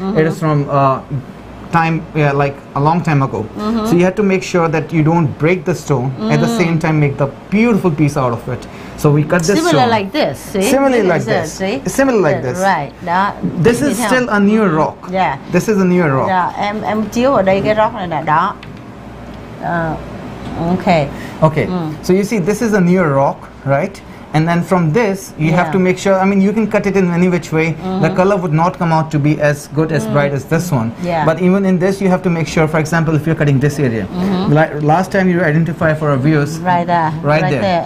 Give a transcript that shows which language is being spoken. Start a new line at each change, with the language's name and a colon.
English: It is from time, like a long time ago. So you have to make sure that you don't break the stone, at the same time make the beautiful piece out of it. So we cut this similar stone. Like this, see? Similarly like this. See? Similar like this. Right. Đó. This is still a newer rock. This is a newer rock.
Vietnamese: Em chiếu ở đây cái rock này nè, đó.
English: Okay. So you see, this is a newer rock, right? And then from this you have to make sure, I mean, you can cut it in any which way, the color would not come out to be as good, as bright as this one. But even in this you have to make sure, for example, if you're cutting this area, like last time you identify for our viewers, right there,